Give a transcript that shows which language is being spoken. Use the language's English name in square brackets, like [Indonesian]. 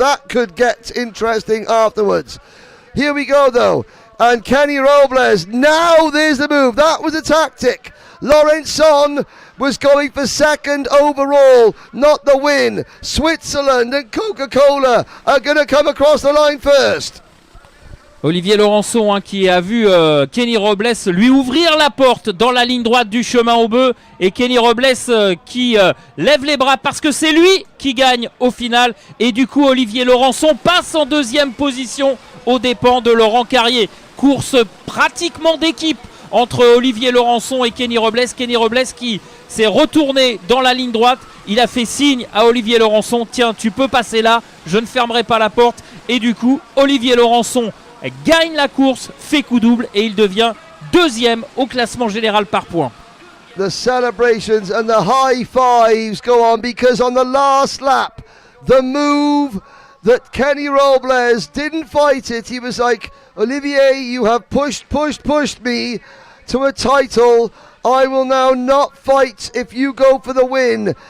[English] That could get interesting afterwards. Here we go, though. And Kenny Robles, now there's the move. That was a tactic. Laurenson was going for 2nd overall, not the win. Switzerland and Coca-Cola are going to come across the line first. [French] Olivier Laurenson qui a vu Kenny Robles lui ouvrir la porte dans la ligne droite du chemin aux bœufs, et Kenny Robles qui lève les bras parce que c'est lui qui gagne au final, et du coup Olivier Laurenson passe en 2e position aux dépens de Laurent Carrier. Course pratiquement d'équipe entre Olivier Laurenson et Kenny Robles. Kenny Robles qui s'est retourné dans la ligne droite, il a fait signe à Olivier Laurenson, tiens tu peux passer là, je ne fermerai pas la porte, et du coup Olivier Laurenson gagne la course, fait coup double, et il devient 2e au classement général par points. [English] The celebrations and the high fives go on, because on the last lap, the move that Kenny Robles didn't fight it. He was like, Olivier, you have pushed me to a title. I will now not fight if you go for the win.